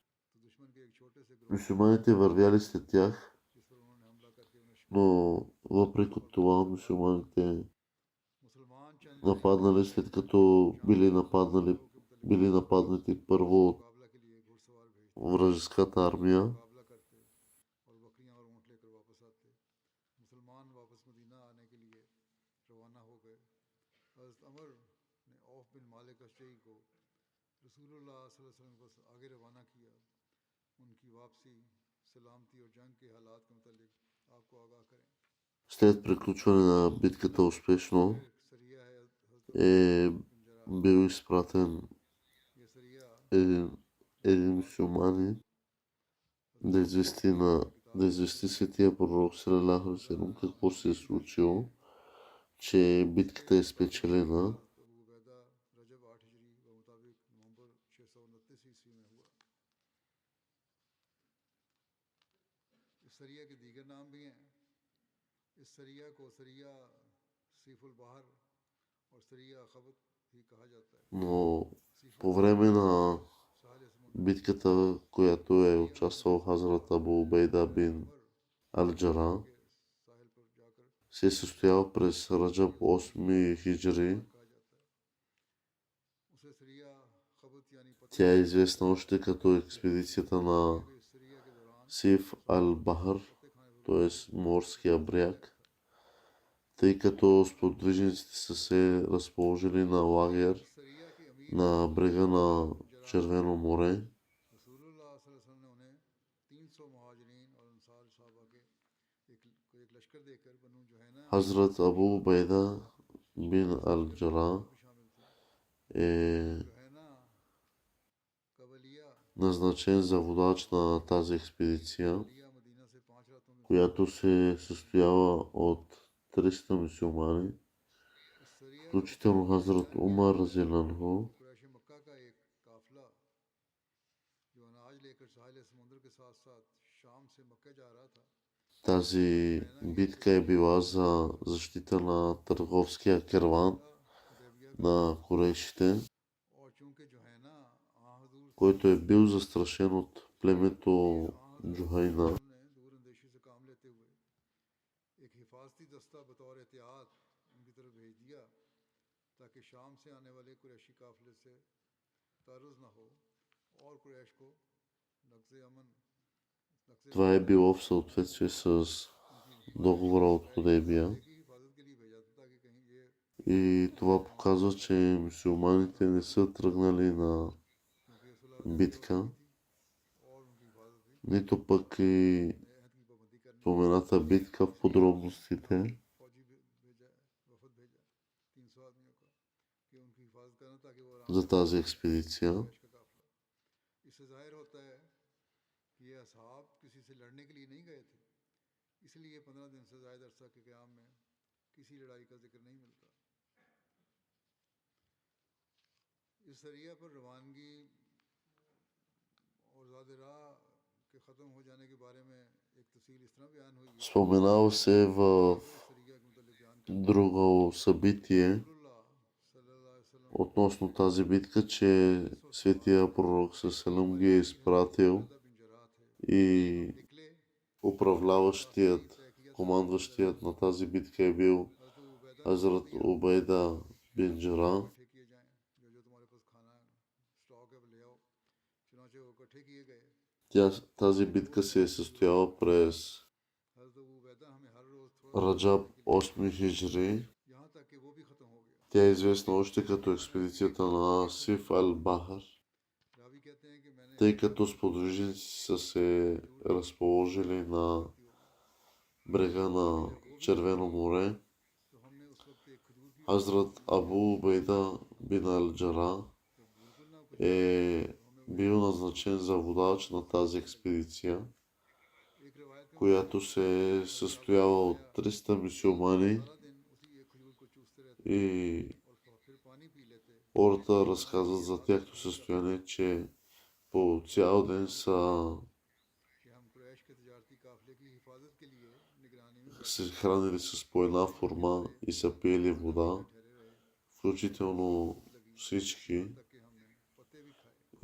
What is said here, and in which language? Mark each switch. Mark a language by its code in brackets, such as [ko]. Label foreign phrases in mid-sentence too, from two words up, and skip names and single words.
[hi] तो दुश्मन के एक छोटे से ग्रोह [bg] Мюсюлманите вървяли след тях, [hi] जिस पर उन्होंने हमला करके उन्हें शिकस्त [bg] но въпреки това мюсюлманите [hi] मुसलमान चंद ने [bg] нападнали след като били нападнати първо от [hi] मुकाबला के लिए घुड़सवार भेजते [bg] вражеската армия. [hi] मुकाबला करते और बकरियां और ऊंट लेकर वापस आते मुसलमान वापस मदीना आने के लिए रवाना हो गए हज़रत अमर ने औफ बिन मालिक अशजई को रसूलुल्लाह [ar] صلى الله عليه وسلم [hi] को आगे रवाना किया उनकी वापसी सलामती और जंग के हालात के मुतालिक आपको आगाह करें [bg] След приключване на битката успешно [hi] फिर सरिया है हज़रत [bg] е [hi] बिन जरा [bg] бил изпратен [hi] ये सरिया [bg] един мюсюлманин да извести светия пророк [ar] صلى الله عليه وسلم [bg] какво се е случило, че битката е спечелена. [hi] अबू उबैदा रजब 8 हिजरी व मुताबिक नवंबर 629 ईस्वी में हुआ इस सरिया के दीगर नाम भी हैं इस सरिया को सरिया सीफुल बहर और सरिया खबत भी कहा जाता है [bg] Но по време на [hi] साहिल समुद्र [bg] битката, която е участвал Хазрат Абу Убейда бин Ал-Джара, [hi] के साहिल पर जाकर [bg] се е състоял през Раджаб 8 хиджри. [hi] कहा जाता है उसे सरिया खबत यानी पता [bg] Тя е известна още като експедицията на [hi] कि इस सरिया के दौरान [bg] Сиф Ал-Бахар, [hi] पत्ते खाने [bg] т.е. морския бряг, тъй като сподвижниците са се разположили на лагер [hi] सरिया के अमीर [bg] на брега на Червено море. [hi] रसूलुल्लाह [ar] صلى الله عليه وسلم [hi] ने उन्हें 300 मुहाजिरीन और अंसार सहाबा के एक लश्कर देकर बनु जुहैना [bg] Хазрат Абу Убайда бин Ал-Джара [hi] भी शामिल थे [bg] е [hi] जुहैना कबलिया [bg] назначен за водач на тази експедиция, [hi] लिया मदीना से 5 रातों में [bg] която се състоява от 300 мюсюлмани, [hi] इस सरिया [bg] включително Хазрат Умар разияланху. [hi] कुरैश मक्का का एक काफिला जो अनाज लेकर साहिल समुद्र के साथ साथ शाम से मक्का जा रहा था [bg] Тази битка е била за защита на търговския керван [hi] हुदैबिया [bg] на курешите, [hi] और चूंकि जुहैना हजूर [bg] който е бил застрашен от племето Джухайна. [hi] ने दूर अंदेशी से काम लेते हुए एक हिफाजती दस्ता बतौर एहतियात उनकी तरफ भेज दिया ताकि शाम से आने वाले कुरैशी काफिले से तारुज न हो और कुरैश को नक्ज़ अमन [bg] Това е било в съответствие с договора от Худейбия. [hi] की हिफाजत के लिए भेजा था ताकि कहीं ये [bg] И това показва, че мюсюлманите не са тръгнали на [hi] क्योंकि ये सुलह [bg] битка, [hi] और उनकी हिफाजत भी [bg] нито пък и [hi] अहद की पाबंदी करने [bg] спомената битка в подробностите. [hi] फौजी भेजा वफद भेजा 300 आदमियों का कि उनकी हिफाजत करना ताकि वो आराम [bg] За тази експедиция. [hi] कुरैश का काफिला इससे जाहिर होता है कि ये असहाब किसी से लड़ने के लिए नहीं गए थे इसलिए 15 दिन से ज़ायद अरसा के क़याम में किसी लड़ाई का जिक्र नहीं मिलता इस सरिया पर रवानगी और ज़ाद राह के ख़त्म हो जाने के बारे में एक तफसील इस तरह बयान हुई है [bg] Споменава се в [hi] इस सरिया के मुतालिक बयान [bg] друго събитие [hi] रसूलुल्लाह [ar] صلى الله عليه وسلم [bg] относно тази битка, че светия пророк Салам ги е изпратил [hi] बिन जरा थे [bg] и [hi] निकले [bg] управляващият, командващият на тази битка е бил [hi] हज़रत उबैदा [bg] Хазрат Убайда бин Джара. [hi] इकट्ठे किए जाएं जो तुम्हारे पास खाना स्टॉक है वो ले आओ चुनाचे वो इकट्ठे किए गए [bg] Тази битка се е състояла през [hi] हज़रत अबू उबैदा हमें हर रोज़ थोड़ा [bg] Раджаб 8 хиджри. [hi] यहाँ तक कि वो भी ख़त्म हो गया [bg] Тя е известна още като експедицията на Сиф Ал-Бахар, [hi] रावी कहते हैं कि मैंने [bg] тъй като сподвижници са се разположили на брега на Червено море. [hi] तो हमने उस वक्त एक खजूर की [bg] Хазрат Абу Убейда бин Ал-Джара [hi] जब बिल्कुल ना कुछ [bg] е бил назначен за водач на тази експедиция, [hi] एक रिवायत में [bg] която се е състояла от 300 мюсюлмани, [hi] सारा दिन उसी एक खजूर को चूसते रहते [bg] и [hi] और फिर पानी पी लेते [bg] хората разказват за тяхното състояние, че по цял ден са [hi] कि हम कुरैश के तजारती काफिले की हिफाजत के लिए निगरानी में [bg] се хранили с по една форма и са пиели вода, [hi] ठहरे रहे [bg] включително всички, [hi] तक कि हमने पत्ते भी खाए